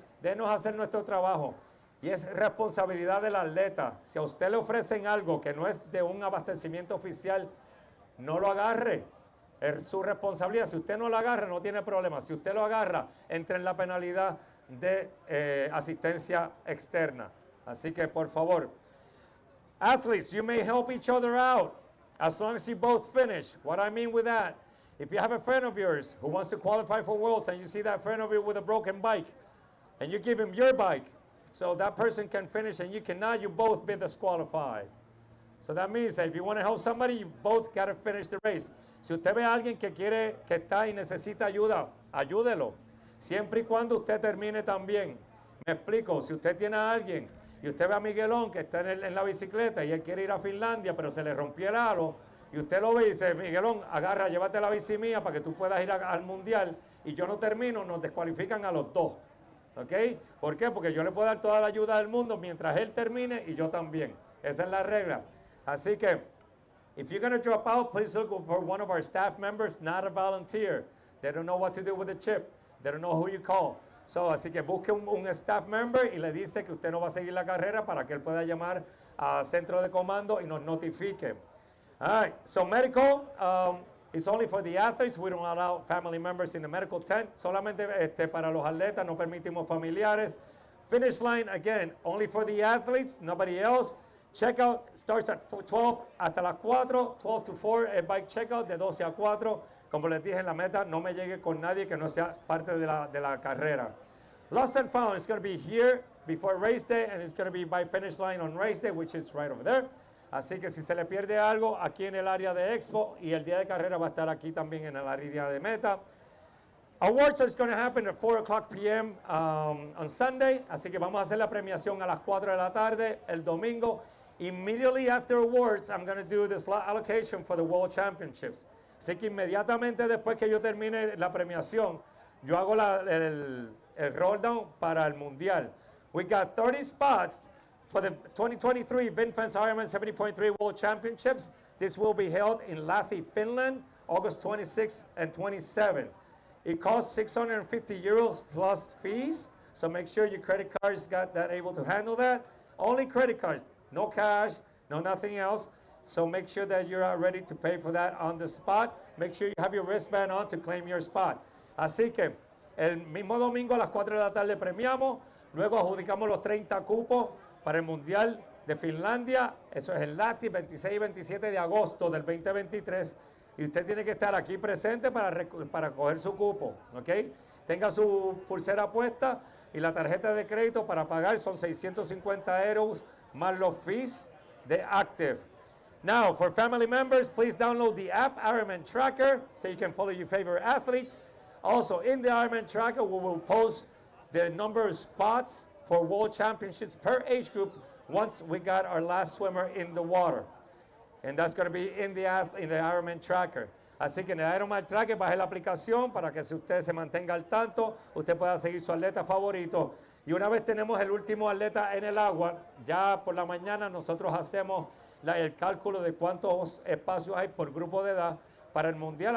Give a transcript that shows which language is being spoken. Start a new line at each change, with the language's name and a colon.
Spanish: Denos hacer nuestro trabajo. Y es responsabilidad del atleta. Si a usted le ofrecen algo que no es de un abastecimiento oficial, no lo agarre. Es su responsabilidad. Si usted no lo agarra, no tiene problema. Si usted lo agarra, entra en la penalidad de asistencia externa. Así que, por favor,
English: athletes, you may help each other out as long as you both finish. What I mean with that, if you have a friend of yours who wants to qualify for Worlds and you see that friend of yours with a broken bike and you give him your bike so that person can finish and you cannot, you both be disqualified. So that means that if you want to help somebody, you both got to finish the race.
Spanish: Si usted ve a alguien que quiere, que está y necesita ayuda, ayúdelo. Siempre y cuando usted termine también. Me explico, si usted tiene a alguien y usted ve a Miguelón que está en la bicicleta y él quiere ir a Finlandia, pero se le rompió el halo, y usted lo ve y dice, Miguelón, agarra, llévate la bici mía para que tú puedas ir al mundial, y yo no termino, nos descualifican a los dos. ¿Ok? ¿Por qué? Porque yo le puedo dar toda la ayuda del mundo mientras él termine y yo también. Esa es la regla. Así que,
English: if you're going to drop out, please look for one of our staff members, not a volunteer. They don't know what to do with the chip. They don't know who you call.
Spanish: So, así que busque un staff member y le dice que usted no va a seguir la carrera para que él pueda llamar al centro de comando y nos notifique.
English: All right, so medical is only for the athletes. We don't allow family members in the medical tent.
Spanish: Solamente para los atletas, no permitimos familiares.
English: Finish line, again, only for the athletes, nobody else. Checkout starts at 12
Spanish: hasta las 4,
English: 12 to 4, el bike checkout
Spanish: de 12 a 4. Como les dije en la meta, no me llegue con nadie que no sea parte de la carrera.
English: Lost and found is going to be here before race day, and it's going to be by finish line on race day, which is right over there.
Spanish: Así que si se le pierde algo, aquí en el área de expo, y el día de carrera va a estar aquí también en el área de meta.
English: Awards is going to happen at 4 o'clock p.m. On Sunday,
Spanish: así que vamos a hacer la premiación a las 4 de la tarde el domingo.
English: Immediately after awards, I'm going to do the slot allocation for the World Championships.
Spanish: Así que inmediatamente después que yo termine la premiación, yo hago el roll down para el Mundial.
English: We got 30 spots for the 2023 VinFence Ironman 70.3 World Championships. This will be held in Lahti, Finland, August 26th and 27th. It costs 650 euros plus fees, so make sure your credit cards got that able to handle that. Only credit cards, no cash, no nothing else. So make sure that you're ready to pay for that on the spot. Make sure you have your wristband on to claim your spot.
Spanish: Así que el mismo domingo a las 4 de la tarde premiamos, luego adjudicamos los 30 cupos para el Mundial de Finlandia. Eso es en Lahti, 26 y 27 de agosto del 2023. Y usted tiene que estar aquí presente para coger su cupo, ¿ok? Tenga su pulsera puesta y la tarjeta de crédito para pagar son 650 euros más los fees de Active.
English: Now, for family members, please download the app, IRONMAN Tracker, so you can follow your favorite athletes. Also, in the IRONMAN Tracker, we will post the number of spots for World Championships per age group once we got our last swimmer in the water. And that's going to be in the IRONMAN Tracker.
Spanish: Así que en el IRONMAN Tracker baje la aplicación para que si usted se mantenga al tanto, usted pueda seguir su atleta favorito. Y una vez tenemos el último atleta en el agua, ya por la mañana nosotros hacemos el cálculo de cuántos espacios hay por grupo de edad para el Mundial.